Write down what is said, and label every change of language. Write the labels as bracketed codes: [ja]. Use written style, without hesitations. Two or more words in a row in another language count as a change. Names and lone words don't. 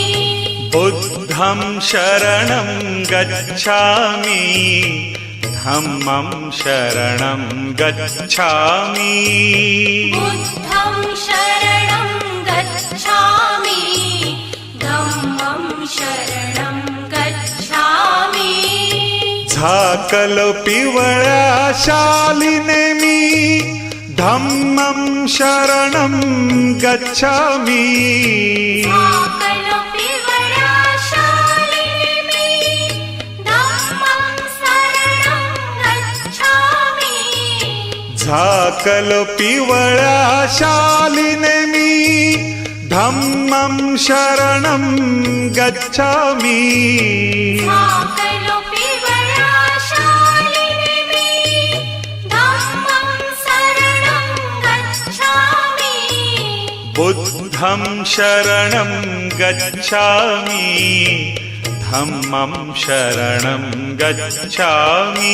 [pi] बुद्धं शरणं गच्छामि धम्मं शरणं गच्छामि बुद्धं शरणं गच्छामि धम्मं शरणं गच्छामि [mr] झाकल पिवळ्या शालिने मी [pi] धम्मं शरणं गच्छामि [mr] साकल पिवळ्या शालिनी [pi] धम्मं शरणं गच्छामि [mr] झाकल पिवळ्या शालिने मी [pi] धम्मं शरणं गच्छामि [mr] साकल पिवळ्या शालिनी [pi] धम्मं शरणं गच्छामि बुद्धं बुद्धं शरणं गच्छामि धम्मं शरणं गच्छामि